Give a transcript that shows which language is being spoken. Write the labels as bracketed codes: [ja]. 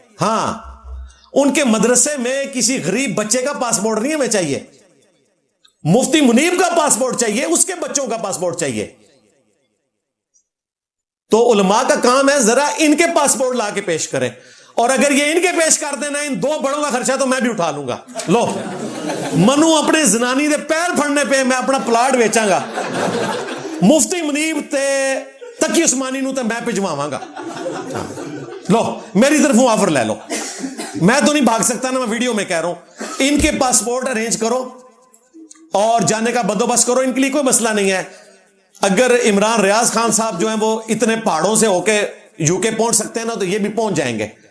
[ur] ہاں ان کے مدرسے میں کسی غریب بچے کا پاسپورٹ نہیں ہمیں چاہیے, مفتی منیب کا پاسپورٹ چاہیے, اس کے بچوں کا پاسپورٹ چاہیے. تو علماء کا کام ہے ذرا ان کے پاسپورٹ لا کے پیش کریں, اور اگر یہ ان کے پیش کر دینا ان 2 بڑوں کا خرچہ تو میں بھی اٹھا لوں گا. [pa] لو منو اپنے زنانی دے پیر پھڑنے پہ میں اپنا پلاٹ بیچاں گا, مفتی منیب تے تقی عثمانی نو تے میں پجواواں گا. لو میری طرفوں آفر لے لو, [ur] میں تو نہیں بھاگ سکتا نا, میں ویڈیو میں کہہ رہا ہوں. ان کے پاسپورٹ ارینج کرو اور جانے کا بندوبست کرو, ان کے لیے کوئی مسئلہ نہیں ہے. اگر عمران ریاض خان صاحب جو ہیں وہ اتنے پہاڑوں سے ہو کے یو کے پہنچ سکتے ہیں نا, تو یہ بھی پہنچ جائیں گے.